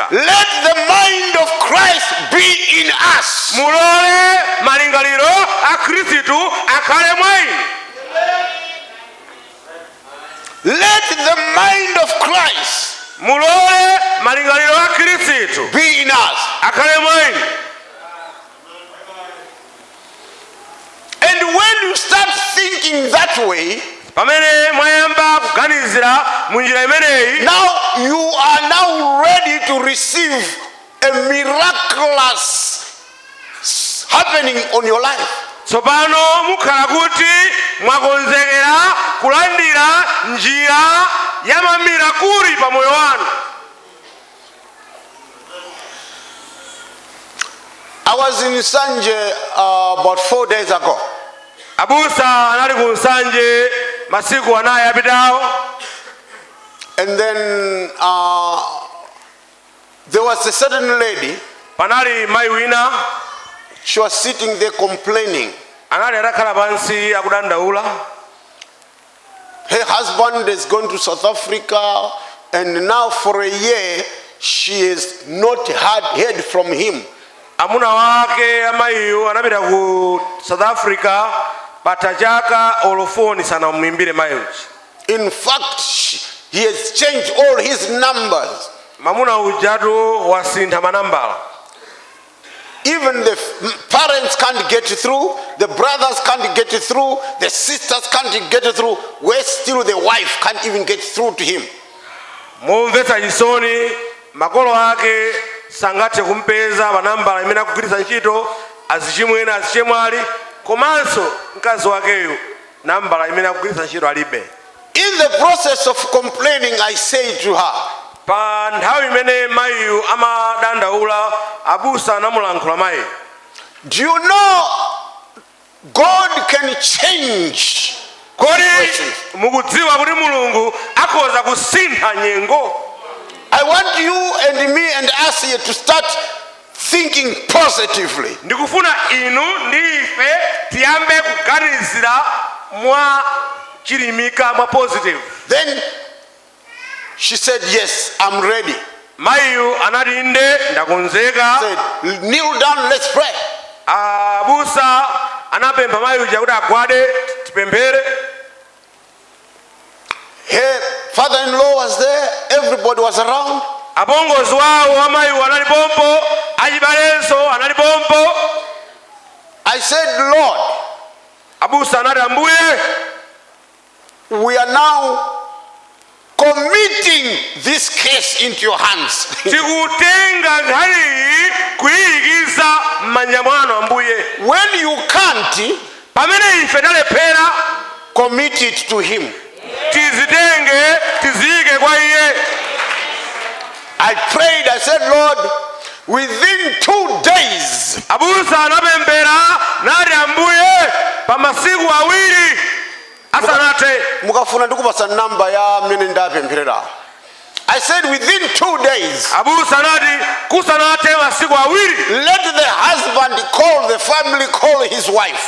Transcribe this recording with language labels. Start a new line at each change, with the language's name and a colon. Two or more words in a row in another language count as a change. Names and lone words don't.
English: Let the mind of Christ be in us.
Nyanja: mulole malingaliro a khristu akhale mwa inu.
English: Let the mind of Christ
Nyanja: mulole malingaliro a khristu
English: be in us.
Nyanja: akhale mwa inu.
English: And when you start thinking that way,
Nyanja: pamene mwayamba kuganizira mu njira imeneyi,
English: now you are now ready to receive a miraculous happening on your life.
Nyanja: tsopano mukhala kuti mwakonzekera kulandira njira ya mamirakuli pa moyo wanu.
English: I was in Sanje about 4 days ago.
Nyanja: abusa anali ku Nsanje masiku anayi apitawo.
English: And then there was a certain lady.
Nyanja: panali mayi wina
English: She was sitting there complaining.
Nyanja: anali atakhala pansi akudandaula.
English: Her husband is going to South Africa, and now for a year she has not heard from him.
Nyanja: amuna wake amayiyo anapita ku South Africa patha chaka olofoni sanamuimbire mayi uja.
English: In fact, he has changed all his numbers.
Nyanja: mamuna ujatu wasintha manambala.
English: Even the parents can't get through, the brothers can't get through, the sisters can't get through, where still the wife can't even get through to him.
Nyanja: mumvetsa chisoni makolo ake sangathe kumpeza manambala imene akugwiritsa ntchito azichimwene azichemwali, komanso mkazi wakeyo nambala imene akugwiritsa ntchito alibe.
English: In the process of complaining, I say to her,
Nyanja: pa nthawi imene mayiyu amadandaula abusa anamulankhula mayi.
English: do you know God can change?
Nyanja: kodi mukudziwa kuti mulungu akhoza kusintha nyengo?
English: I want you and me and us here to start thinking positively.
Nyanja: ndikufuna inu ndi ife tiyambe kuganizira mwa chilimika mwa positive.
English: Then she said, yes, I'm ready.
Nyanja: mayiyu anati inde ndakonzeka.
English: Said, kneel down, let's pray.
Nyanja: abusa anapempha mayiyu kuti agwade tipemphere.
English: Her father-in-law was there, everybody was around.
Nyanja: apongozi wawo amayiyu anali pompo, achibalenso anali pompo.
English: I said, Lord,
Nyanja: abusa anati ambuye,
English: we are now committing this case into your hands.
Nyanja: tikutenga nkhaniyi kuyiyikiza m'manja mwanu ambuye.
English: When you can't,
Nyanja: pamene ife talephera,
English: commit it to him.
Nyanja: tizitenge tiziyike kwa iye.
English: I prayed, I said, Lord, within 2 days,
Nyanja: abusa anapemphera nati ambuye pa masiku awiri asanathe. mukafuna ndikupasa namba ya mene ndapempherera.
English: I said within 2 days,
Nyanja: abusa anati kusanathe masiku awiri,
English: let the husband call the family, call his wife.